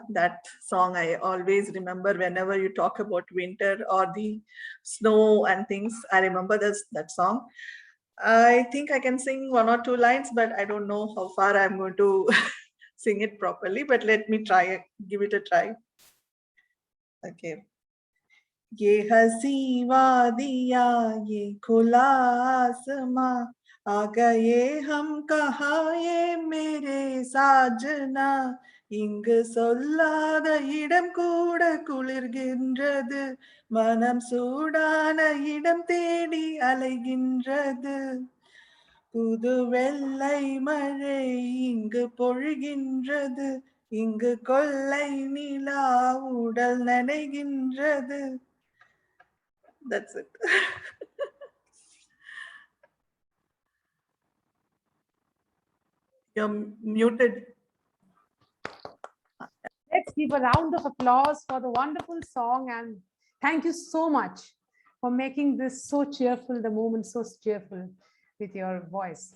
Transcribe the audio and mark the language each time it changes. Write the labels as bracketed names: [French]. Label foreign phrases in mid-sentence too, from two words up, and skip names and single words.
[English] That song I always remember whenever you talk about winter or the snow and things. I remember that song. I think I can sing one or two lines, but I don't know how far I'm going to sing it properly, but let me try, give it a try. [Hindi] Okay. ये हसी वादिया ये खुला आसमां आ गए हम कहाँ ये मेरे साजना [Tamil] இங்கு சொல்லாத இடம் கூட குளிர்கின்றது மனம் சூடான இடம் தேடி அலைகின்றது புது வெள்ளை மழை இங்கு பொழிகின்றது இங்கு கொள்ளை நிலா உடல் நனைகின்றது. [English] That's it. You're muted. Let's give a round of applause for the wonderful song, and thank you so much for making this so cheerful, the moment so cheerful with your voice.